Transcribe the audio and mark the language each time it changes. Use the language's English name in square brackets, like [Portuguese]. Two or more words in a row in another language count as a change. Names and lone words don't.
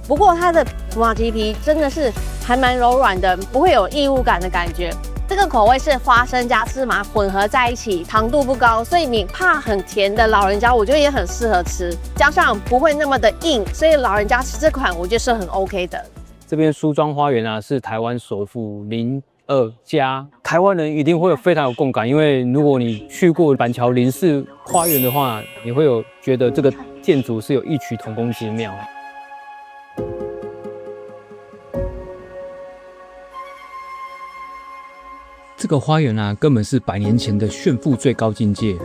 [Chinese] 不過它的麻糬皮真的是還蠻柔軟的，不會有異物感的感覺。這個口味是花生加芝麻混合在一起，糖度不高，所以你怕很甜的老人家，我覺得也很適合吃。加上不會那麼的硬，所以老人家吃這款我覺得是很 OK 的。這邊梳妝花園啊，是台灣首富02家，台灣人一定會有非常有共感，因為如果你去過板橋林氏花園的話，你會有覺得這個建築是有異曲同工之妙。這個花園啊，根本是100年前的炫富最高境界。